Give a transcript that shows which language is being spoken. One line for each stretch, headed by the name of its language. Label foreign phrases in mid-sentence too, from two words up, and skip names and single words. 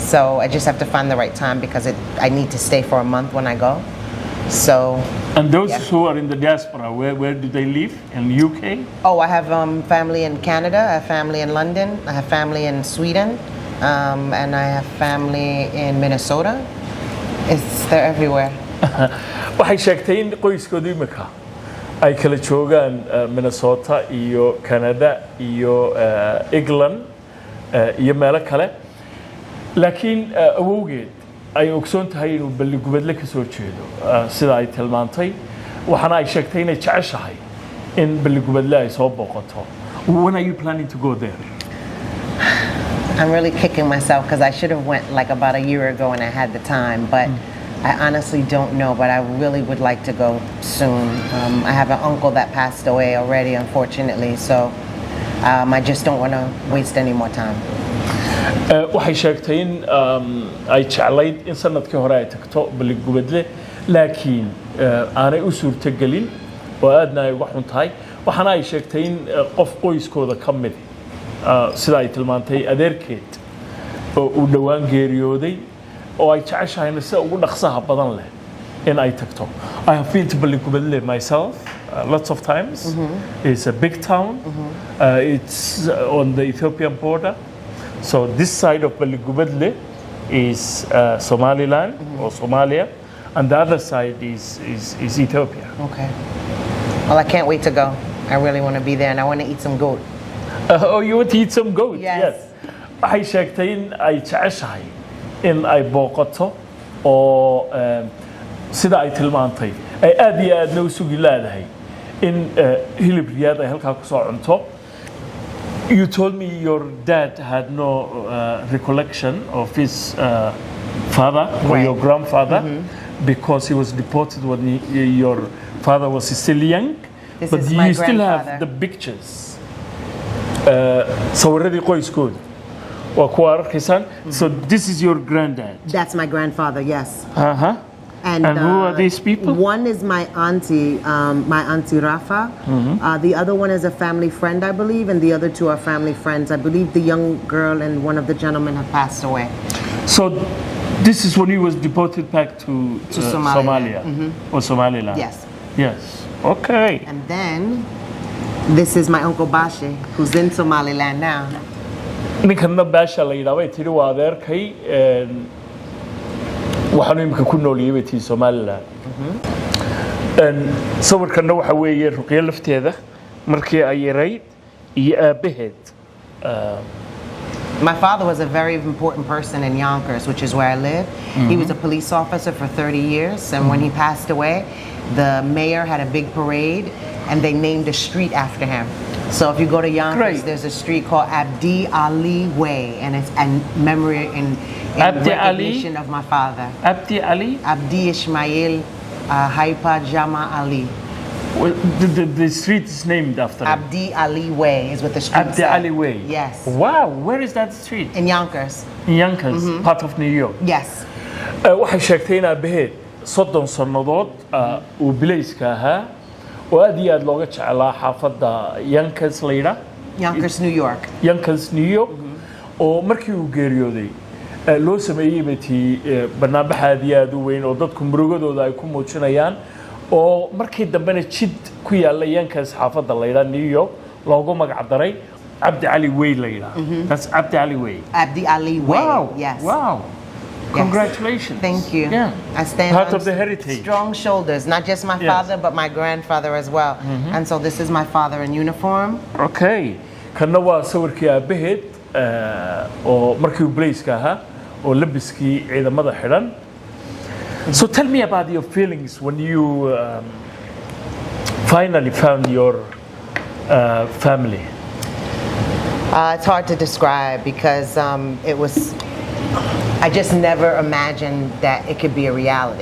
English: So I just have to find the right time because I need to stay for a month when I go. So. And those yeah. who are in the diaspora, where do they live? In the UK? Oh, I have family in Canada, I have family in London, I have family in Sweden, and I have family in Minnesota. They're everywhere.
Somali: waxay sheegtay in qoyskooda imika ay kala joogaan Minnesota iyo Canada iyo England iyo meelo kale laakiin awowgeed ay ogsoon tahay inuu balli gubadle ka soo jeedo sida ay tilmaantay waxana ay sheegtay inay jeceshahay in balli gubadle ay soo booqato.
English: When are you planning to go there? I'm really kicking myself because I should have went like about a year ago when I had the time, but I honestly don't know, but I really would like to go soon. I have an uncle that passed away already, unfortunately, so I just don't want to waste any more time.
Somali: waxay sheegtay in ay jeclayd in sanadkii hore ay tagto balli gubadle laakiin aanay u suurtagelin oo aadna ay uga xun tahay waxana ay sheegtay in qof qoyskooda ka mid sida ay tilmaantay adeerkeed oo uu dhawaan geeriyooday oo ay jeceshahay sida ugu dhaqsaha badan leh in ay tagto.
English: I have been to balli gubadle myself lots of times. It's a big town. It's on the Ethiopian border. So this side of balli gubadle is Somaliland or Somalia, and the other side is Ethiopia. Okay. Well, I can't wait to go. I really want to be there, and I want to eat some goat. Oh, you want to eat some goat? Yes.
Somali: waxay sheegtay in ay jeceshahay in ay booqato oo sida ay tilmaantay ay aad iyo aadna u sugi leedahay in hilib riyaad ay halkaa ku soo cunto.
English: You told me your dad had no recollection of his father or Right. your grandfather because he was deported when your father was still young. This but is you my still have grandfather. the pictures.
Somali: Sawiradii qoyskooda waa kuwa arkaysaan.
English: So this is your granddad. That's my grandfather, yes. Uh-huh. And who are these people? One is my auntie Rafa. The other one is a family friend, I believe, and the other two are family friends. I believe the young girl and one of the gentlemen have passed away. So this is when he was deported back to Somalia. Somalia or Somaliland? Yes. Yes. Okay. And then this is my uncle Bashi, who's in Somaliland now.
Somali: ninkanna baasha la yidhaahdo ay tiri waa adeerkay waxaanu imika ku nooliyay bay tii Somaliland. sawirkanna waxa weeye ruqyo lafteeda markii ay yarayd iyo aabaheed.
English: My father was a very important person in Yonkers, which is where I live. He was a police officer for 30 years, and when he passed away, the mayor had a big parade, and they named a street after him. So if you go to Yonkers, Great. there's a street called Abdi Ali Way, and it's in memory in Abdi recognition of my father. Abdi Ali? Abdi Ismail Haipa Jama Ali. Well, the street is named after him. Abdi Ali Way is what the street Abdi said. Ali Way. Yes. Wow, where is that street? In Yonkers. In Yonkers, part of New York. Yes.
Somali: waxay sheegtay in aabaheed 30 sannadood uu bilayska ahaa oo aad iyo aad looga jeclaa xaafadda Yonkers la yidhaa.
English: Yonkers, New York. Yonkers, New York.
Somali: oo markii uu geeriyooday loo sameeyay batii barnaamij aad iyo aad u weyn oo dadku murugadooda ay ku muujinayaan oo markii dambena jid ku yaala Yonkers xaafadda la yidhaa New York loogu magac daray Abdi Ali Way la yidhaa.
English: That's Abdi Ali Way. Abdi Ali Way. Wow. Yes. Wow. Yes. Congratulations. Thank you. Yeah. I stand Part on of the heritage. strong shoulders, not just my Yes. father, but my grandfather as well. And so this is my father in uniform. Okay.
Somali: Kanna waa sawirkii aabaheed oo markii uu bilayska ahaa oo labiskii ciidamada xidhan.
English: So tell me about your feelings when you finally found your family. It's hard to describe because I just never imagined that it could be a reality.